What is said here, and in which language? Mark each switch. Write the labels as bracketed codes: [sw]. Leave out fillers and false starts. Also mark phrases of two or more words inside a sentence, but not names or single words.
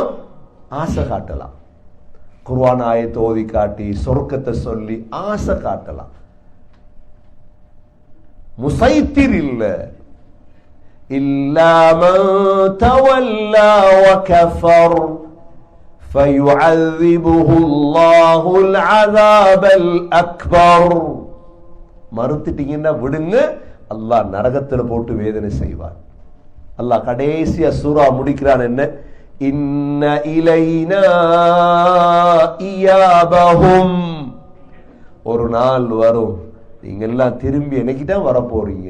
[ta] ஆசை காட்டலாம். குர்ஆன் ஆயத்தை ஓதி காட்டி சொர்க்கத்தை சொல்லி ஆசை காட்டலாம். [ar] مصيطر إلا إلا من تولى و كفر فَيُعَذِّبُهُ اللَّهُ الْعَذَابَ الْأَكْبَرُ. [ta] மறுத்துட்டீங்கன்னா விடுங்க, அல்லாஹ் நரகத்துல போட்டு வேதனை செய்வார். அல்லாஹ் கடைசியா சூரா முடிக்கிறான் என்ன? [ar] إن إلينا إيابهم. [ta] ஒரு நாள் வரும், நீங்க எல்லாம் திரும்பி என்னைக்குதான் வர போறீங்க.